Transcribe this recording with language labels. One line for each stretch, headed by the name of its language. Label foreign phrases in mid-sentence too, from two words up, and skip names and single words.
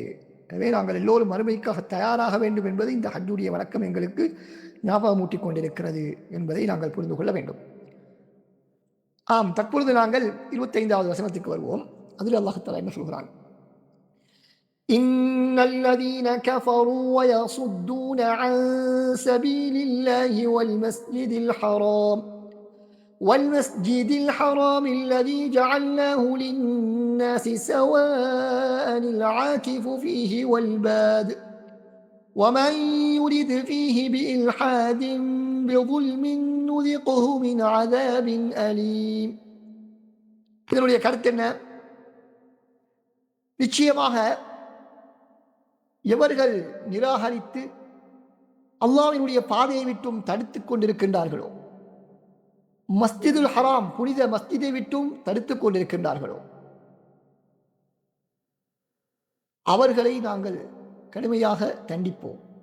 Tamil: எனவே நாங்கள் எல்லோரும் மறுமைக்காக தயாராக வேண்டும் என்பது இந்த ஹஜ்ஜுடைய வணக்கம் எங்களுக்கு ஞாபகமூட்டிக் கொண்டிருக்கிறது என்பதை நாங்கள் புரிந்து கொள்ள வேண்டும். தற்பொழுது நாங்கள் 25வது வசனத்துக்கு வருவோம். அதில் அல்லாஹ் தஆலா என்ன சொல்கிறான்?
Arabic: إن الذين كفروا ويصدون عن سبيل الله والمسجد الحرام الذي جعلناه للناس سواء العاكف فيه والباد ومن يرد فيه بإلحاد بظلم نذقه من عذاب أليم.
Tamil: இதனுடைய கருத்து என்ன? நிச்சயமாக எவர்கள் நிராகரித்து அல்லாஹ்வினுடைய பாதையை விட்டும் தடுத்துக் கொண்டிருக்கின்றார்களோ, மஸ்ஜிதுல் ஹராம் புனித மஸ்ஜிதை விட்டும் தடுத்துக் கொண்டிருக்கின்றார்களோ, அவர்களை நாங்கள் கடுமையாக தண்டிப்போம்.